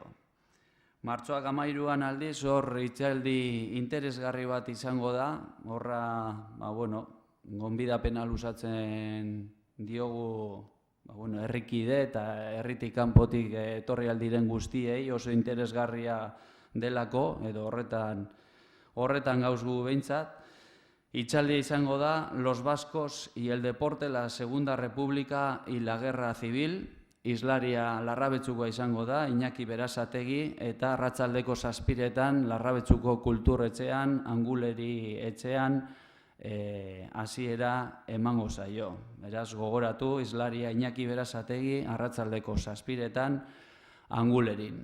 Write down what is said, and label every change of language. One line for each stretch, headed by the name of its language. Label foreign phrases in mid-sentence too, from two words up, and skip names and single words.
Basque: Martxoak 13an aldiz, hor hitzaldi interesgarri bat izango da, horra, gonbidapena luzatzen diogu herrikide eta herritik kanpotik etorri aldiren guztiei, oso interesgarria delako, edo horretan gauz gu behintzat. Hitzaldia izango da Los Vascos y el Deporte, la Segunda República y la Guerra Civil. Islaria Larrabetzukoa izango da, Iñaki Berazategi, eta arratsaldeko 7etan Larrabetzuko kulturretxean, Anguleri etxean, hasiera emango zaio. Beraz, gogoratu, Islaria Iñaki Berazategi, arratsaldeko 7etan, Angulerin.